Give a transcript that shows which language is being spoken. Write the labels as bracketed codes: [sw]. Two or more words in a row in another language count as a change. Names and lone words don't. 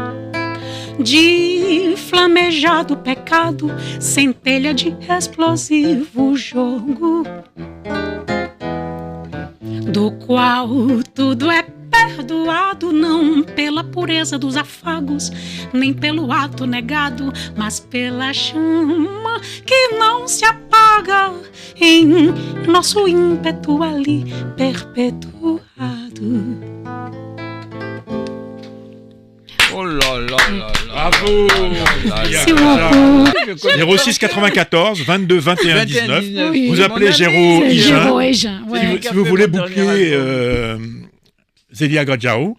[pt] de flamejado pecado, centelha de explosivo jogo, do qual tudo é perdoado, não pela pureza dos afagos, nem pelo ato negado, mas pela chama que não se apaga em nosso ímpeto ali perpetuado. [fr] Oh là là là là. Bravo. Merci beaucoup. 06 94 22 21 19. Oui. Vous appelez Mon Géraud ami, C'est Higin. Géraud Higin, ouais. Si vous voulez booker Zélia Gradjao.